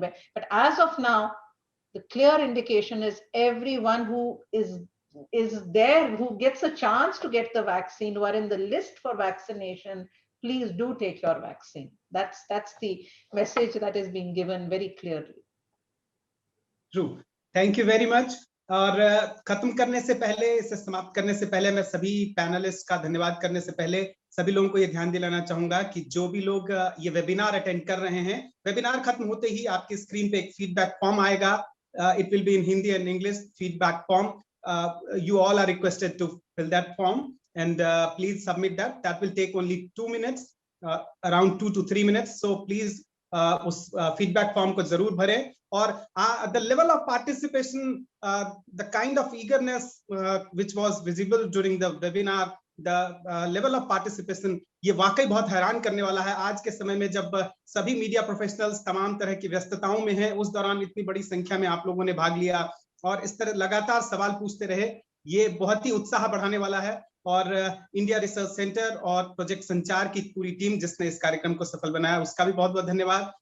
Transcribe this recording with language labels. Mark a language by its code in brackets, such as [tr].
[en] But as of now, the clear indication is everyone who is there, who gets a chance to get the vaccine, who are in the list for vaccination, please do take your vaccine. That's the message that is being given very clearly. True. Thank you very much. [hi] और खत्म करने से पहले, इसे समाप्त करने से पहले, मैं सभी पैनलिस्ट का धन्यवाद करने से पहले सभी लोगों को ये ध्यान दिलाना चाहूंगा कि जो भी लोग ये वेबिनार अटेंड कर रहे हैं, वेबिनार खत्म होते ही आपकी स्क्रीन पे एक फीडबैक फॉर्म आएगा. [en] It will be in Hindi and English, feedback form. You all are requested to fill that form and please submit that. That will take only 2 minutes, around 2 to 3 minutes. So please [hi] उस feedback form को जरूर भरें. और [en] the level of participation, the kind of eagerness which was visible during the webinar, the level of participation, [hi] ये वाकई बहुत हैरान करने वाला है. आज के समय में जब सभी मीडिया प्रोफेशनल्स तमाम तरह की व्यस्तताओं में हैं, उस दौरान इतनी बड़ी संख्या में आप लोगों ने भाग लिया और इस तरह लगातार सवाल पूछते रहे, ये बहुत ही उत्साह बढ़ाने वाला है. और इंडिया रिसर्च सेंटर और प्रोजेक्ट संचार की पूरी टीम जिसने इस कार्यक्रम को सफल बनाया, उसका भी बहुत बहुत धन्यवाद.